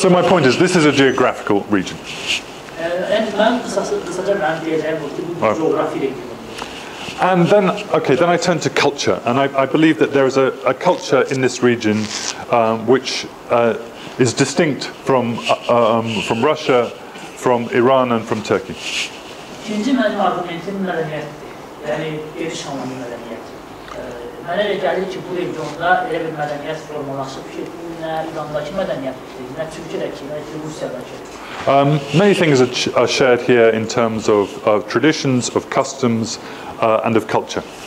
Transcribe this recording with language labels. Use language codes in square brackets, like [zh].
[en] So my point is, this is a geographical region. And then, okay, then I turn to culture, and I believe that there is a culture in this region which is distinct from Russia, from Iran, and from Turkey. [az] İkinci mənim argumentim mədəniyyətdir, yəni geniş anlamda mədəniyyət. Mənə elə gəlir ki, bu regionda elə bir mədəniyyət formalaşıb ki, bu nə İrandakı mədəniyyətdir, nə Türkiyədəki, nə Rusiyadakı. [en] Many things are shared here in terms of traditions, of customs, and of culture.